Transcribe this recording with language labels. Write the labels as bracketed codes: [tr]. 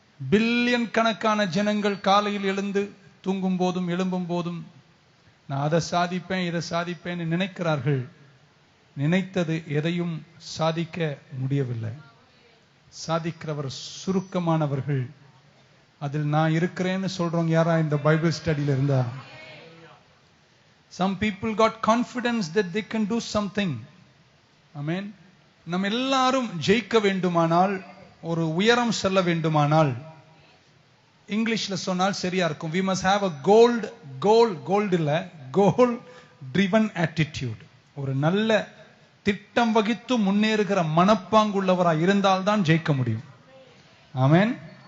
[ta] Billion கணக்கான ஜனங்கள் காலையில் எழுந்து தூங்கும் போதும் எழும்பும் போதும் நான் அதை சாதிப்பேன் இதை சாதிப்பேன்னு நினைக்கிறார்கள். நினைத்தது எதையும் சாதிக்க முடியவில்லை. சாதிக்கிறவர் சுருக்கமானவர்கள். அதில் நான் இருக்கிறேன்னு சொல்றவங்க யாரா இந்த பைபிள் ஸ்டடியில இருந்தா? [en] Some people got confidence that they can do something. Amen. [ta] நம்ம எல்லாரும் ஜெயிக்க வேண்டுமானால், ஒரு உயரம் செல்ல வேண்டுமானால், இங்கிலீஷ்ல சொன்னால் சரியா இருக்கும், [en] we must have a goal [ta] இல்ல, [en] goal driven attitude. [ta] ஒரு நல்ல திட்டம் வகித்து முன்னேறுகிற மனப்பாங்குள்ளவராய் இருந்தால்தான் ஜெயிக்க முடியும். ஆமென்.